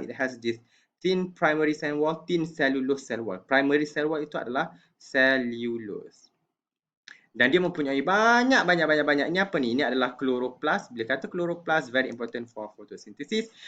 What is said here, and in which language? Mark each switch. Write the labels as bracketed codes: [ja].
[en] It has this thin primary cell wall, thin cellulose cell wall. [ms] Primary cell wall itu adalah cellulose. Dan dia mempunyai banyak. Ini apa ni? Ini adalah chloroplast. Bila kata [en] chloroplast, very important for photosynthesis.